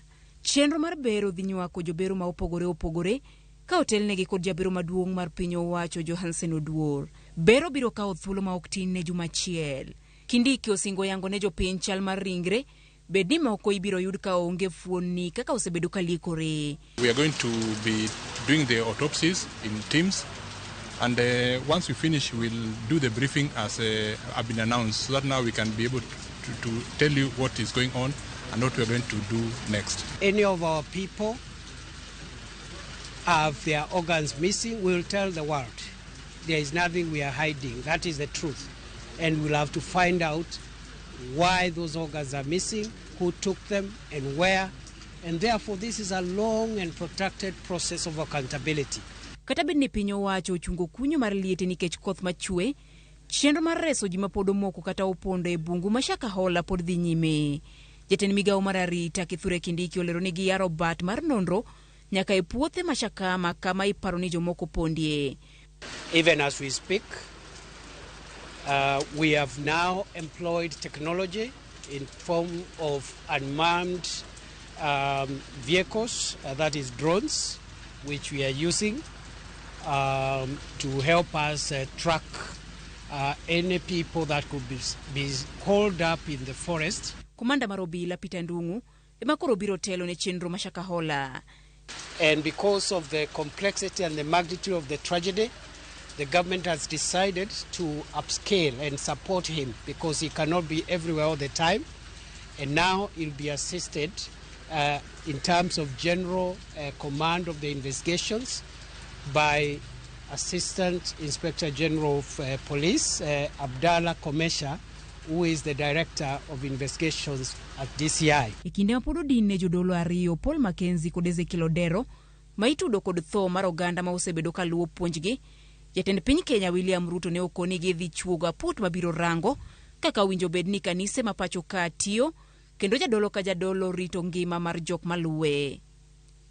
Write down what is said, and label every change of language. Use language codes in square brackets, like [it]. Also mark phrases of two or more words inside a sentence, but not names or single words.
[luo] Chenro mar bero dhi nywako jobero ma opogore ka otelnegi kod jabero maduong' mar piny owacho Johansen Oduor. Bero biro kawo thuolo ma ok tin ne juma achiel. Kindiki osingo yango ne jopiny chal mar ringre bedi ma oko ibiro yud ka onge fuoni kaka osebedo kalikore. [en] We are going to be doing the autopsies in teams, and once we finish we'll do the briefing as have been announced, so that now we can be able to tell you what is going on and what we are going to do next. Any of our people have their organs missing, we'll tell the world. There is nothing we are hiding. That is the truth. And we'll have to find out why those organs are missing, who took them and where. And therefore this is a long and protracted process of accountability. [luo] Kata bed ni piny owacho ochungo kunyo mar liete nikech koth machwe, chenro mar reso ji mapod omoko kata opondo e bungu ma Shakahola pod dhi nyime. Jatend migao mar arita Kindiki olero ni giyaro bat mar nonro nyaka e puothe ma Shakama kama iparo ni jomoko pondie. [en] Even as we speak, we have now employed technology in form of unmanned vehicles, that is drones, which we are using to help us track any people that could be holed up in the forest. [luo] Komanda Marobila Peter Ndungu emakoro biro telo ne chenro ma Shakahola. [en] And because of the complexity and the magnitude of the tragedy, the government has decided to upscale and support him because he cannot be everywhere all the time. And now he'll be assisted in terms of general command of the investigations by Assistant Inspector General of Police, Abdallah Komesha, who is the Director of Investigations at DCI. [luo] Ikinde mapodo dine jodolo ariyo Paul Mackenzie kod Ezekiel maitudo kod tho mar oganda ma osebedo ka luwo puonjgi. Jatend piny Kenya William Ruto ne okoni gi dhi chuoga put mabiro rango kaka winjo bed ni kanise ma pacho ka tiyo kendo jadolo ka jadolo rito ngima mar jok maluwe.